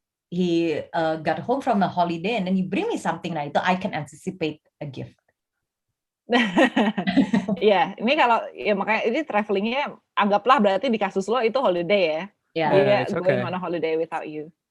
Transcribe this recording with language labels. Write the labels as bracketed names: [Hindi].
[English] He got home from a holiday and then he bring me something. [Indonesian] Nah itu [English] I can anticipate a gift. [Indonesian] Iya, ini kalau ya makanya ini travelingnya anggaplah berarti di kasus lo itu holiday ya. [English] Dia going on a holiday without you.